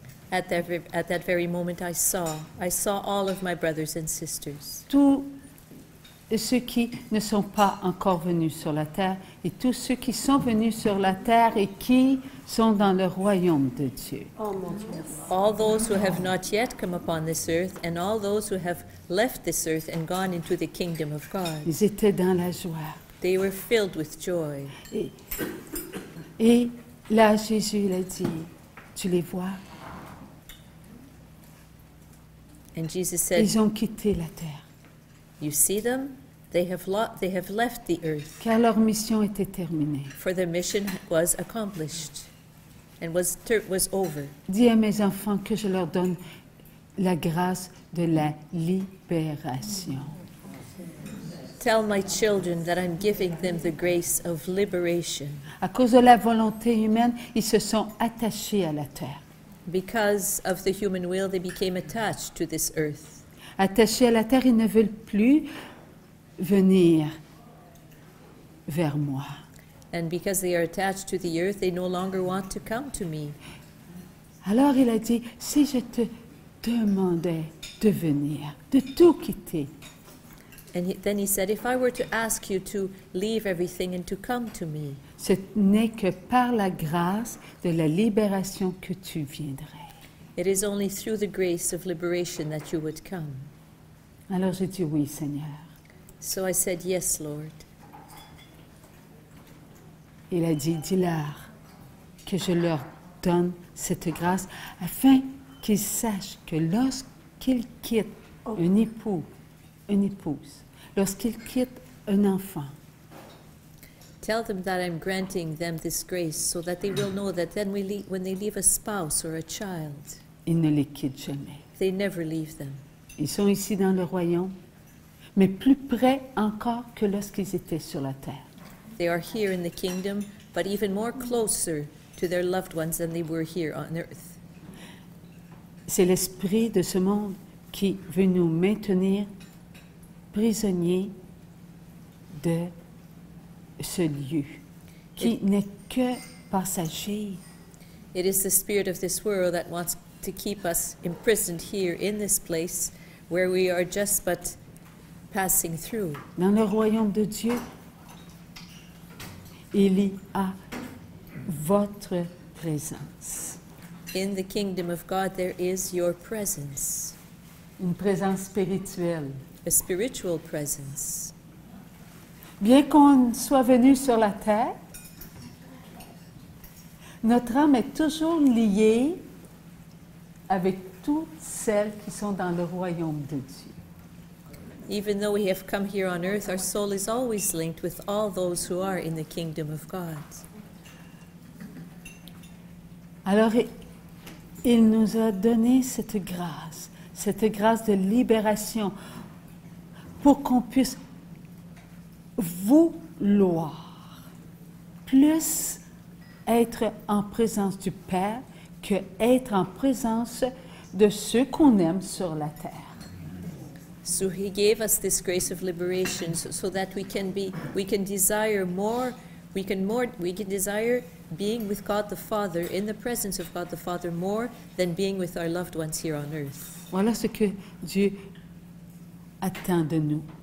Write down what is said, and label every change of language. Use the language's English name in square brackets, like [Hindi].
[English] At that very moment, I saw all of my brothers and sisters. [French] Tous ceux qui ne sont pas encore venus sur la terre et tous ceux qui sont venus sur la terre et qui sont dans le royaume de Dieu. [English] All those who have not yet come upon this earth and all those who have left this earth and gone into the kingdom of God. [French] Ils étaient dans la joie. [English] They were filled with joy. [French] Et là, Jésus l'a dit, tu les vois? [English] And Jesus said, [French] Ils ont quitté la terre. [English] you see them? They have left the earth. [French] Car leur mission était terminée. [English] For the mission was accomplished and was over. [French] Dis à mes enfants que je leur donne la grâce de la libération. [English] Tell my children that I'm giving them the grace of liberation. [French] À cause de la volonté humaine, ils se sont attachés à la terre. [English] Because of the human will, they became attached to this earth. [French] Attachés à la terre, ils ne veulent plus venir vers moi. [English] And because they are attached to the earth, they no longer want to come to me. [French] Alors il a dit, si je te demandais de venir, de tout quitter, [English] And then he said, if I were to ask you to leave everything and to come to me, [French] ce n'est que par la grâce de la libération que tu viendrais. [English] it is only through the grace of liberation that you would come. [French] Alors j'ai dit oui, Seigneur. [English] So I said, yes, Lord. [French] Il a dit, dis-leur que je leur donne cette grâce afin qu'ils sachent que lorsqu'ils quittent un époux, une épouse, lorsqu'ils quittent un enfant, [English] Tell them that I'm granting them this grace so that they will know that then when they leave a spouse or a child, [French] ils ne les quittent jamais. [English] they never leave them. [French] Ils sont ici dans le royaume, mais plus près encore que lorsqu'ils étaient sur la terre. [English] They are here in the kingdom, but even more closer to their loved ones than they were here on earth. [French] C'est l'esprit de ce monde qui veut nous maintenir prisonniers de ce lieu, qui n'est que passager. [English] It is the spirit of this world that wants to keep us imprisoned here in this place where we are just but passing through. [French] Dans le royaume de Dieu, il y a votre présence. [English] In the kingdom of God, there is your presence, [French] Une présence spirituelle. [English] a spiritual presence. [French] Bien qu'on soit venu sur la terre, notre âme est toujours liée avec toutes celles qui sont dans le royaume de Dieu. [English] Even though we have come here on earth, our soul is always linked with all those who are in the kingdom of God. [French] Alors, il nous a donné cette grâce de libération, pour qu'on puisse vouloir plus être en présence du Père que être en présence de ceux qu'on aime sur la terre. [English] So he gave us this grace of liberation so that we can desire more, we can desire being with God the Father, in the presence of God the Father, more than being with our loved ones here on earth. [French] Voilà ce que Dieu attend de nous.